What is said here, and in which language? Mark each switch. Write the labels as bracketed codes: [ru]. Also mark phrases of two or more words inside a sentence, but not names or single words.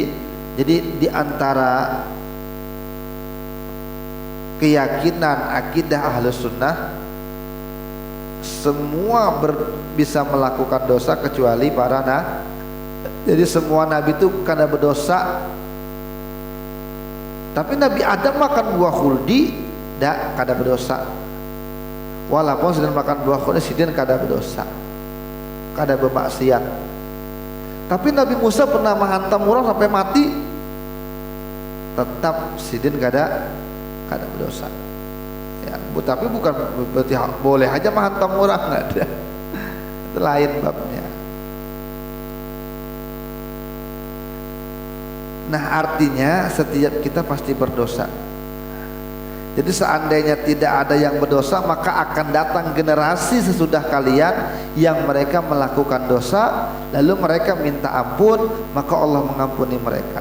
[id] Jadi Jadi di antara keyakinan akidah Ahlus Sunnah, semua bisa melakukan dosa kecuali para nabi. [bjn] Jadi semua nabi itu kada berdosa. Tapi Nabi Adam makan buah khuldi, kada berdosa. Walaupun sedang makan buah khuldi, sidin kada berdosa, kada bermaksiat. Tapi Nabi Musa pernah menghantam orang sampai mati, tetap sidin kada berdosa. [id] Ya, tapi bukan berarti boleh aja menghantam orang, nggak ada. Itu lain babnya. Nah, artinya setiap kita pasti berdosa. Jadi seandainya tidak ada yang berdosa, maka akan datang generasi sesudah kalian yang mereka melakukan dosa, lalu mereka minta ampun, maka Allah mengampuni mereka.